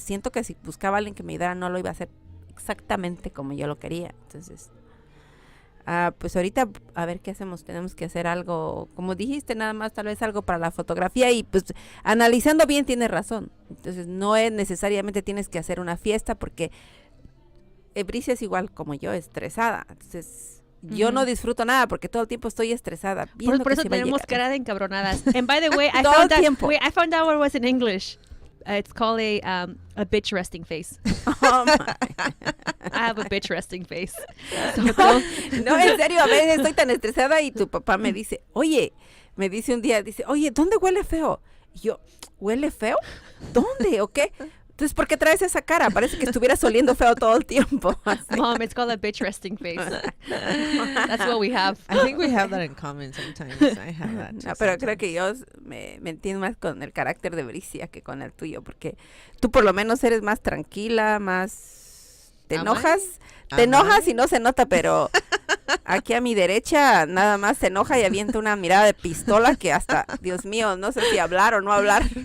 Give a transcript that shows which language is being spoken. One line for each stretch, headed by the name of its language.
Spanish: Siento que si buscaba a alguien que me ayudara no lo iba a hacer exactamente como yo lo quería, entonces pues ahorita a ver qué hacemos, tenemos que hacer algo, como dijiste, nada más tal vez algo para la fotografía y pues analizando bien tienes razón, entonces no es necesariamente tienes que hacer una fiesta porque Bricia es igual como yo, estresada, entonces yo no disfruto nada porque todo el tiempo estoy estresada. Por eso tenemos cara de encabronadas.
English: And by the way, I found out what it was in English. It's called a bitch resting face. Oh my. I have a bitch resting face.
Spanish: So no, en serio, a veces estoy tan estresada y tu papá me dice, me dice un día, oye, ¿dónde huele feo? Y yo, ¿huele feo? ¿Dónde o qué? Entonces, ¿por qué traes esa cara? Parece que estuvieras oliendo feo todo el tiempo. Así.
English: Mom, it's called a bitch resting face. That's what we have. I think we have that in common sometimes. I have that too.
Spanish: No, pero creo que yo me entiendo más con el carácter de Bricia que con el tuyo, porque tú por lo menos eres más tranquila, más... ¿Te enojas? Te enojas y no se nota, pero aquí a mi derecha nada más se enoja y avienta una mirada de pistola que hasta, Dios mío, no sé si hablar o no hablar.